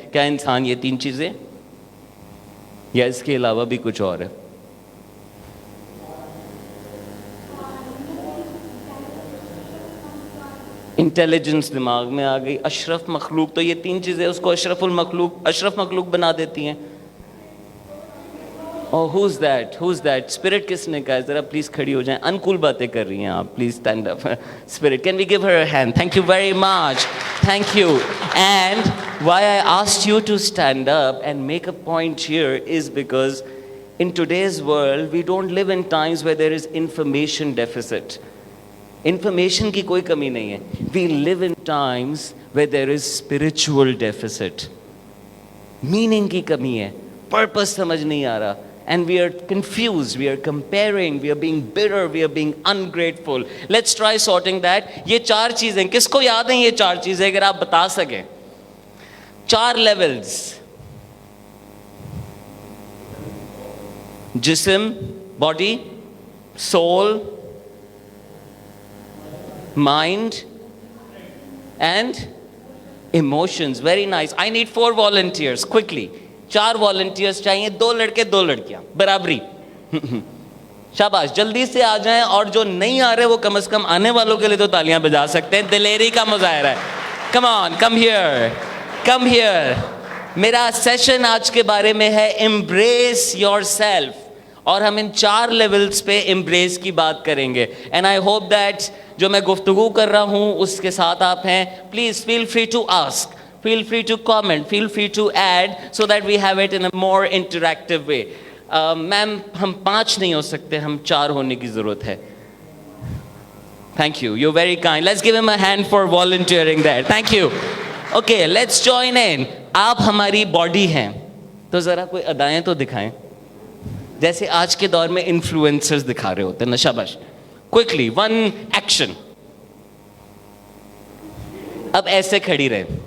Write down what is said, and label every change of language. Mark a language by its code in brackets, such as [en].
[ur] کیا انسان یہ تین چیزیں یا اس کے علاوہ بھی کچھ اور ہے؟ انٹیلیجنس دماغ میں آ گئی. اشرف مخلوق, تو یہ تین چیزیں اس کو اشرف مخلوق بنا دیتی ہیں. [en] Oh, who's that? [ur] Spirit کس نے کہا ہے؟ ذرا پلیز کھڑی ہو جائیں. انکول باتیں کر رہی ہیں آپ, [en] Please stand up. Spirit, can we give her a hand? Thank you very much. Thank you. And why I asked you to stand up and make a point here is because in today's world we don't live in times where there is information deficit. [ur] Information کی کوئی کمی نہیں ہے. [en] We live in times where there is spiritual deficit. [ur] Meaning کی کمی ہے, purpose سمجھ نہیں آ رہا. [en] And we are confused, we are comparing, we are being bitter, we are being ungrateful. Let's try sorting that. [ur] یہ 4 چیزیں کس کو یاد ہیں؟ یہ 4 چیزیں اگر آپ بتا سکیں. 4 لیولز: جسم, body, civil, [en] mind and emotions. Very nice. I need 4 volunteers quickly. [ur] 4 volunteers چاہیے, 2 لڑکے 2 لڑکیاں, برابری. شاباش, جلدی سے آ جائیں. اور جو نہیں آ رہے وہ کم از کم آنے والوں کے لیے تو تالیاں بجا سکتے ہیں. دلیری کا مظاہرہ ہے. [en] Come on, come here. [ur] میرا سیشن آج کے بارے میں ہے [en] embrace yourself. [ur] اور ہم ان 4 لیولز پہ امبریس کی بات کریں گے. [en] and I hope that [ur] جو میں گفتگو کر رہا ہوں اس کے ساتھ آپ ہیں. [en] Please feel free to ask, feel free to comment, feel free to add so that we have it in a more interactive way. [ur] میم ہم 5 نہیں ہو سکتے, ہم 4 ہونے کی ضرورت ہے. [en] Thank you, you're very kind. Let's give him a hand for volunteering there. Thank you. Okay, let's join in. [ur] آپ ہماری باڈی ہیں, تو ذرا کوئی ادائیں تو دکھائیں جیسے آج کے دور میں انفلوئنسرز دکھا رہے ہوتے ہیں. [en] شاباش, quickly one action. [ur] اب ایسے کھڑی رہے.